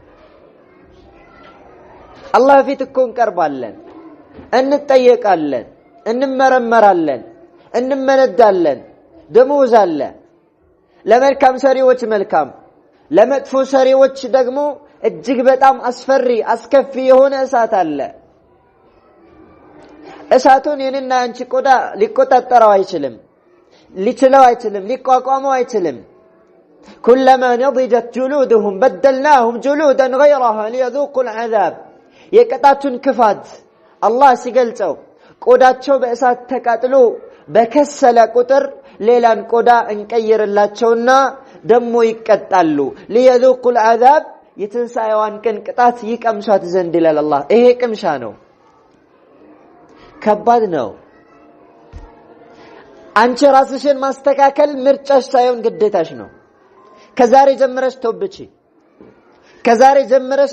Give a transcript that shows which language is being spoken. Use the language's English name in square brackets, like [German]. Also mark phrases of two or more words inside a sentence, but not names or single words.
[Amharic] አላህ ፊት እኮ እንቀርባለን፣ እንጠየቃለን፣ እንመረመራለን፣ እንመነዳለን። ደሞዝ አለ። ለመልካም ሰሪዎች መልካም፣ ለመጥፎ ሰሪዎች ደግሞ እጅግ በጣም አስፈሪ አስከፊ የሆነ እሳት አለ። እሳቱን የኔና አንቺ ቆዳ ሊቆጣጠረው አይችልም፣ ሊችለው አይችልም፣ ሊቋቋመው አይችልም። ኩለማ [Arabic] نضجت جلودهم بدلناهم جلودا غيرها ليذوقوا العذاب። [Amharic] የቅጣቱን ክፋት አላህ ሲገልጸው ቆዳቸው በእሳት ተቃጥሎ በከሰለ ቁጥር ሌላን ቆዳ እንቀይርላቸውና ደሞ ይቀጣሉ። [Arabic] ليذوقوا العذاب [Amharic] የትንሳኤዋን ቀን ቅጣት ይቀምሷት ዘንድ ይላል አላህ። ይሄ ቅምሻ ነው፣ ከባድ ነው። አንቺ ራስሽን ማስተካከል ምርጫሽ ሳይሆን ግዴታሽ ነው። ከዛሬ ጀምረሽ ተውብቺ፣ ከዛሬ ጀምረሽ